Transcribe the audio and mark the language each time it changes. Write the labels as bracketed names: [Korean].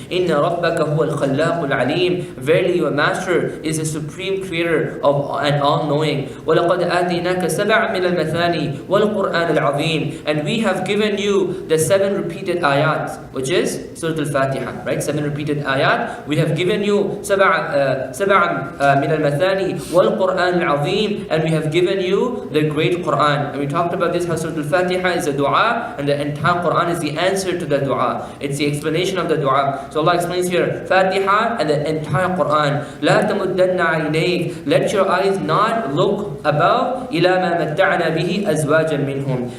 [Arabic] إِنَّ رَبَّكَ هُوَ الْخَلَّاقُ الْعَلِيمُ. [English] Verily your master is a supreme creator and all-knowing. [Arabic] وَلَقَدْ آتَيْنَاكَ سَبْعًا مِنَ الْمَثَانِي وَالْقُرْآنِ الْعَظِيمِ. [English] And we have given you the 7 repeated ayat, which is Surah Al-Fatiha, right? 7 repeated ayat. We have given you [Arabic] سبعًا من المثاني والقرآن العظيم. [English] And we have given you the great Quran. And we talked about this, how Surah Al-Fatiha is a dua, and the entire Quran is the answer to the dua. It's the explanation of the dua. So Allah explains here, Fatiha and the entire Quran. [Arabic] لا تمدن عينيك. [English] Let your eyes not look above [Arabic] إلى ما متعنا به أزواجا منهم.